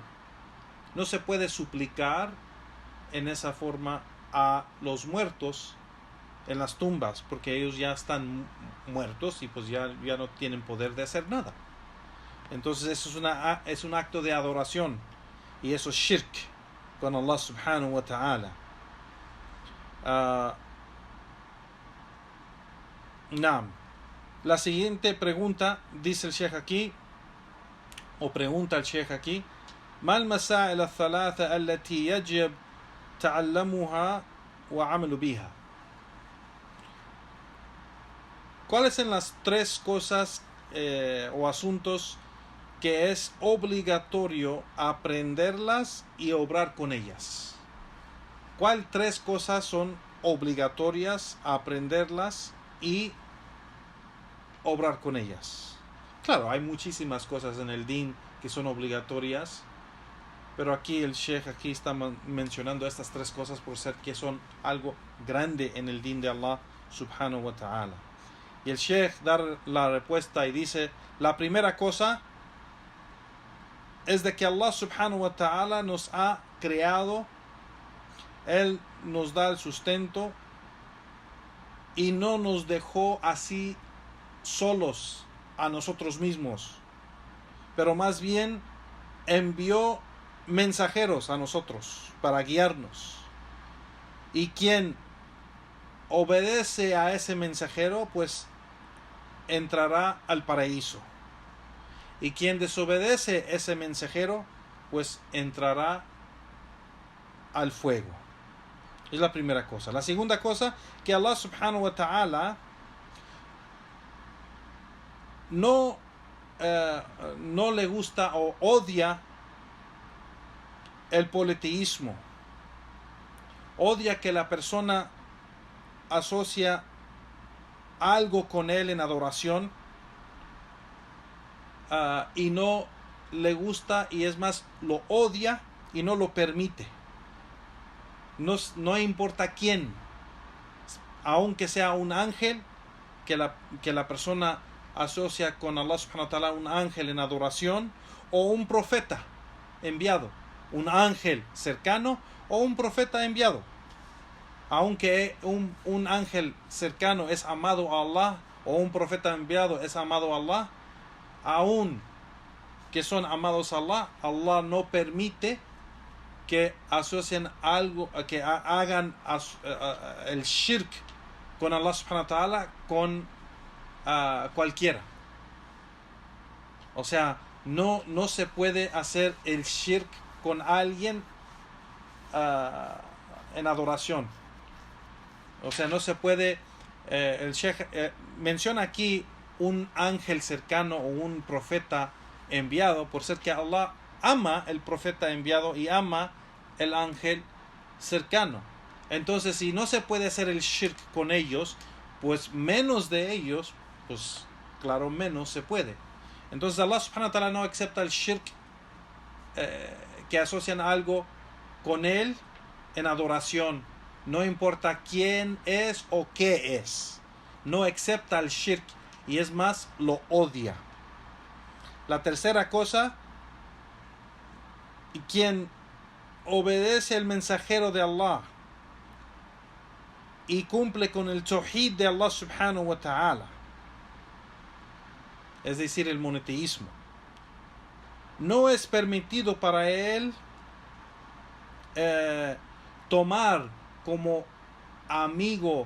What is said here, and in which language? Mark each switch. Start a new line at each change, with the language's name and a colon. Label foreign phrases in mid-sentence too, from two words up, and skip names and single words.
Spanish: No se puede suplicar en esa forma a los muertos en las tumbas, porque ellos ya están muertos y pues ya no tienen poder de hacer nada. Entonces eso es un acto de adoración, y eso es shirk con
Arabic: الله سبحانه وتعالى.
Spanish: La siguiente pregunta, dice el Sheikh aquí, o pregunta el Sheikh aquí:
Arabic: ما المسائل الثلاثة التي يجب تعلمها وعمل بها?
Spanish: ¿Cuáles son las tres cosas o asuntos que es obligatorio aprenderlas y obrar con ellas? ¿Cuáles tres cosas son obligatorias aprenderlas y obrar con ellas? Claro, hay muchísimas cosas en el din que son obligatorias, pero aquí el Sheikh aquí está mencionando estas tres cosas por ser que son algo grande en el din de
Arabic: الله سبحانه وتعالى.
Spanish: Y el Sheikh da la respuesta y dice: la primera cosa es de que
Arabic: الله سبحانه وتعالى
Spanish: nos ha creado, Él nos da el sustento y no nos dejó así solos a nosotros mismos, pero más bien envió mensajeros a nosotros para guiarnos. Y quien obedece a ese mensajero, pues entrará al paraíso. Y quien desobedece a ese mensajero, pues entrará al fuego. Es la primera cosa. La segunda cosa, que
Arabic: الله سبحانه وتعالى
Spanish: no le gusta o odia el politeísmo. Odia que la persona asocia algo con él en adoración, y no le gusta, y es más, lo odia y no lo permite. No importa quién, aunque sea un ángel, que la persona asocia con
Arabic: الله سبحانه وتعالى,
Spanish: un ángel en adoración, o un profeta enviado, un ángel cercano o un profeta enviado. Aunque un ángel cercano es amado a Allah, o un profeta enviado es amado a Allah, aun que son amados a Allah, Allah no permite que asocien algo, que hagan el shirk con
Arabic: الله سبحانه وتعالى
Spanish: con cualquiera. O sea, no se puede hacer el shirk con alguien en adoración. O sea, no se puede. El Sheikh menciona aquí un ángel cercano o un profeta enviado, por ser que Allah ama el profeta enviado y ama el ángel cercano. Entonces, si no se puede hacer el shirk con ellos, pues menos de ellos, pues claro, menos se puede. Entonces
Arabic: الله سبحانه وتعالى
Spanish: no acepta el shirk, que asocian algo con él en adoración, no importa quién es o qué es. No acepta el shirk, y es más, lo odia. La tercera cosa, quien obedece al mensajero de Allah y cumple con el tawhid de
Arabic: الله سبحانه وتعالى,
Spanish: es decir, el monoteísmo, no es permitido para él tomar como amigo.